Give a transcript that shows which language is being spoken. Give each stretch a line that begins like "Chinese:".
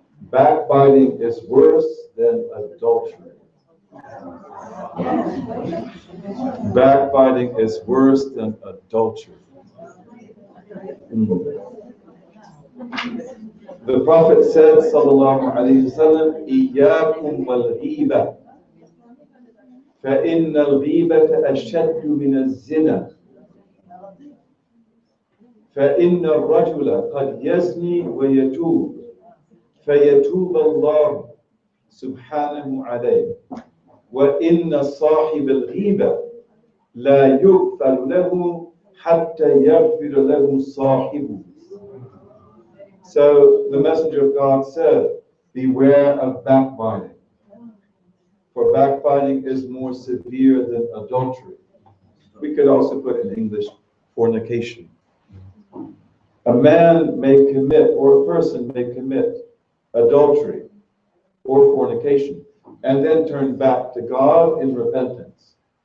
English: Backbiting is worse than adultery. Backbiting is worse than adultery. The Prophet said,
Arabic: sallallahu alayhi wasallam, إِيَّاكُمْ وَالْغِيبَةِ فَإِنَّ الْغِيبَةَ أَشَدُّ مِنَ الزِّنَا فإن الرجل قد يزني ويتوب فيتوب الله سبحانه عليه وإن صاحب الغيبة لا يغفر له حتى يغفر له صاحبه.
English: So the Messenger of God said, beware of backbiting, for backbiting is more severe than adultery. We could also put in English fornication. A man may commit, or a person may commit adultery or fornication, and then turn back to God in repentance.